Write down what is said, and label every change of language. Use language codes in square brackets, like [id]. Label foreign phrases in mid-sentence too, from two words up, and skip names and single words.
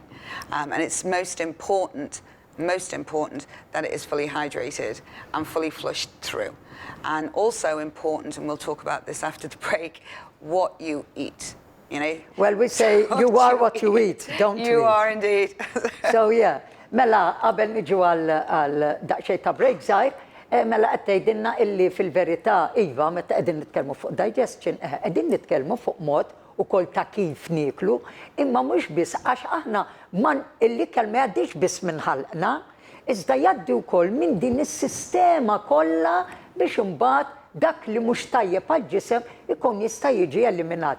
[en] And it's most important that it is fully hydrated and fully flushed through. And also important, and we'll talk about this after the break, what you eat. Well, we say you are what you eat, don't we? You are indeed. So yeah, [mt] mela qabel niġu għal daqsxejn ta' break żgħir, Mela qed tgħidilna illi fil-verità iva meta qegħdin nitkellmu fuq digestion, qegħdin nitkellmu fuq mod ukoll ta' kif nieklu, imma mhux biss għax aħna l-ikel ma jgħaddix biss minn ħalqna, iżda jgħaddi wkoll minn din is-sistema kollha biex imbagħad dak li mhux tajjeb għall-ġisem ikun jista' jiġi eliminat.